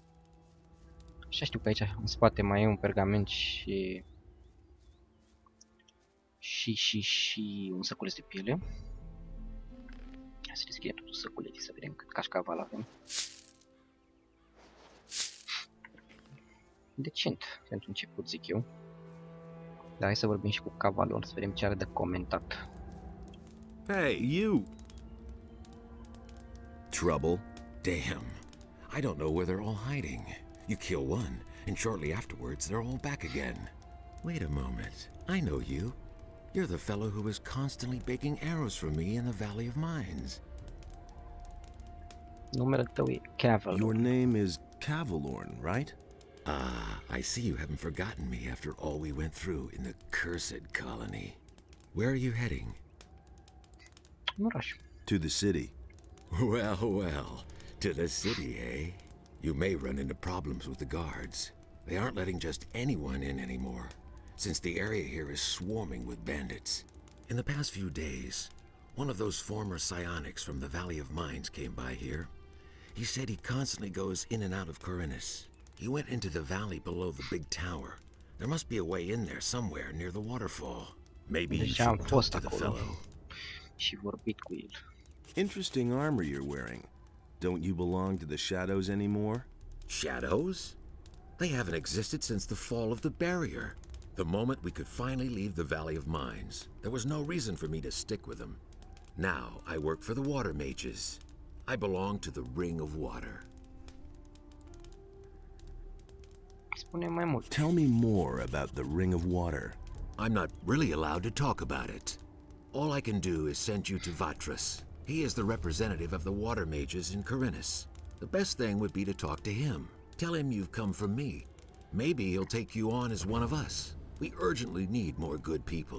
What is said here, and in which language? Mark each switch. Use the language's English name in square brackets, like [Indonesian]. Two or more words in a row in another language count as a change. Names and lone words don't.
[Romanian] Așa știu că aici în spate mai e un pergament și un săculeț de piele. Să deschidem totul săculetii, să vedem cât cașcaval avem. Decent, pentru început, zic eu. Dar hai să vorbim și cu cavalul, să vedem ce are de comentat. [English] Hey, you! Trouble? Damn. I don't know where they're all hiding. You kill one, and shortly afterwards they're all back again. Wait a moment. I know you. You're the fellow who was constantly baking arrows for me in the Valley of Mines. [Romanian] Numele tău e Cavalor. [English] Your name is Cavalorn, right? Ah, I see you haven't forgotten me after all we went through in the cursed colony. Where are you heading? [Romanian] În oraș. [English] To the city. Well, well. To the city, eh? You may run into problems with the guards. They aren't letting just anyone in anymore, since the area here is swarming with bandits. In the past few days, one of those former psionics from the Valley of Mines came by here. He said he constantly goes in and out of Corinus. He went into the valley below the big tower. There must be a way in there somewhere near the waterfall. Maybe you [Romanian] Deja am [English] should talk [Romanian] fost [English] to the [Romanian] acolo [English] fellow. [Romanian] și vorbit cu el. [English] Interesting armor you're wearing. Don't you belong to the shadows anymore? Shadows? They haven't existed since the fall of the barrier. The moment we could finally leave the Valley of Mines, there was no reason for me to stick with them. Now I work for the water mages. I belong to the Ring of Water. [Romanian] Spune mai mult. [English] Tell me more about the Ring of Water. I'm not really allowed to talk about it. All I can do is send you to Vatras. He is the representative of the water mages in Corinus. The best thing would be to talk to him. Tell him you've come from me. Maybe he'll take you on as one of us. We urgently need more good people.